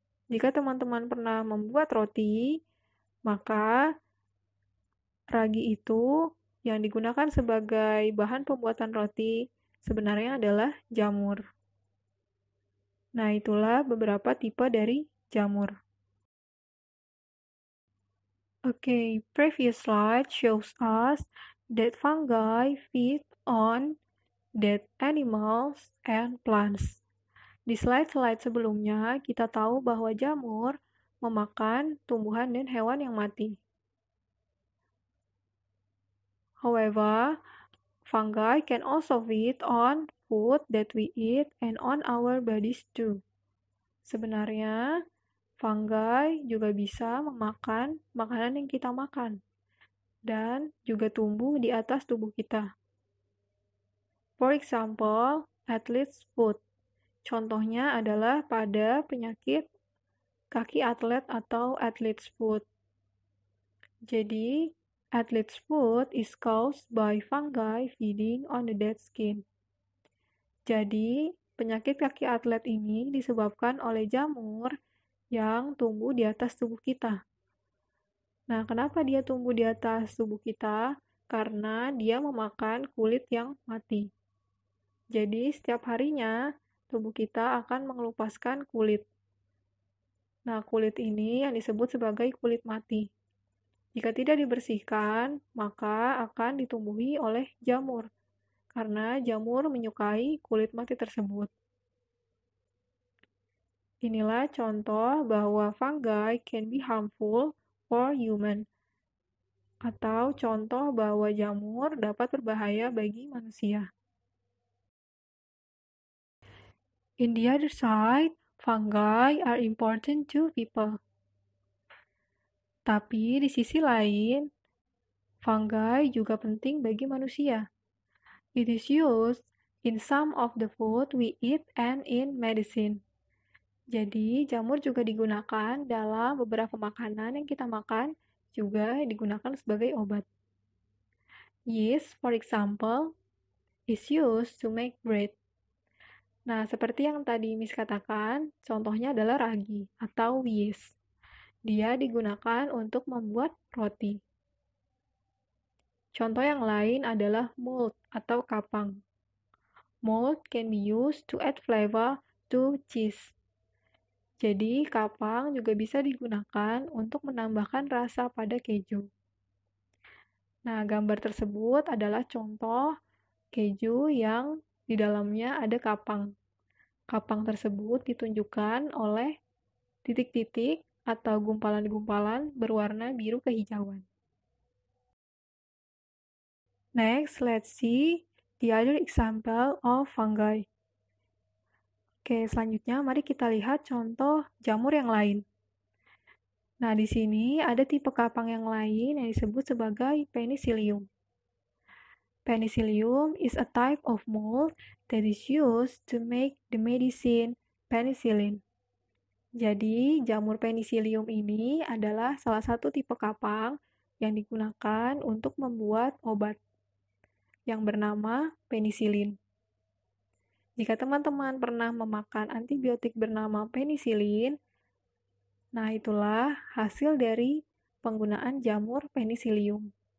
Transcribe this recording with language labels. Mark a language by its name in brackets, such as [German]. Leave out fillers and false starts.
[Indonesian] Jika teman-teman pernah membuat roti, maka ragi itu yang digunakan sebagai bahan pembuatan roti sebenarnya adalah jamur. Nah, itulah beberapa tipe dari jamur. [English] Okay, previous slide shows us that fungi feed on dead animals and plants. [Indonesian] Di slide-slide sebelumnya, kita tahu bahwa jamur memakan tumbuhan dan hewan yang mati. [English] However, fungi can also feed on food that we eat and on our bodies too. [Indonesian] Sebenarnya, fungi juga bisa memakan makanan yang kita makan dan juga tumbuh di atas tubuh kita. [English] For example, athlete's foot. [Indonesian] Contohnya adalah pada penyakit kaki atlet atau athlete's foot. [English] Jadi, athlete's foot is caused by fungi feeding on the dead skin. [Indonesian] Jadi, penyakit kaki atlet ini disebabkan oleh jamur yang tumbuh di atas tubuh kita. Nah, kenapa dia tumbuh di atas tubuh kita? Karena dia memakan kulit yang mati. Jadi, setiap harinya tubuh kita akan mengelupaskan kulit. Nah, kulit ini yang disebut sebagai kulit mati. Jika tidak dibersihkan, maka akan ditumbuhi oleh jamur, karena jamur menyukai kulit mati tersebut. Inilah contoh bahwa [English] fungi can be harmful for human, [Indonesian] atau contoh bahwa jamur dapat berbahaya bagi manusia. [English] In the other side, fungi are important to people. [Indonesian] Tapi di sisi lain, fungi juga penting bagi manusia. [English] It is used in some of the food we eat and in medicine. [Indonesian] Jadi, jamur juga digunakan dalam beberapa makanan yang kita makan, juga digunakan sebagai obat. [English] Yeast, for example, is used to make bread. [Indonesian] Nah, seperti yang tadi Miss katakan, contohnya adalah ragi atau yeast. Dia digunakan untuk membuat roti. Contoh yang lain adalah mold atau kapang. [English] Mold can be used to add flavor to cheese. [Indonesian] Jadi, kapang juga bisa digunakan untuk menambahkan rasa pada keju. Nah, gambar tersebut adalah contoh keju yang di dalamnya ada kapang. Kapang tersebut ditunjukkan oleh titik-titik atau gumpalan-gumpalan berwarna biru kehijauan. [English] Next, let's see the other example of fungi. [Indonesian] Oke, selanjutnya mari kita lihat contoh jamur yang lain. Nah, di sini ada tipe kapang yang lain yang disebut sebagai Penicillium. [English] Penicillium is a type of mold that is used to make the medicine penicillin. [Indonesian] Jadi, jamur Penicillium ini adalah salah satu tipe kapang yang digunakan untuk membuat obat yang bernama penisilin. Jika teman-teman pernah memakan antibiotik bernama penisilin, nah itulah hasil dari penggunaan jamur Penicillium.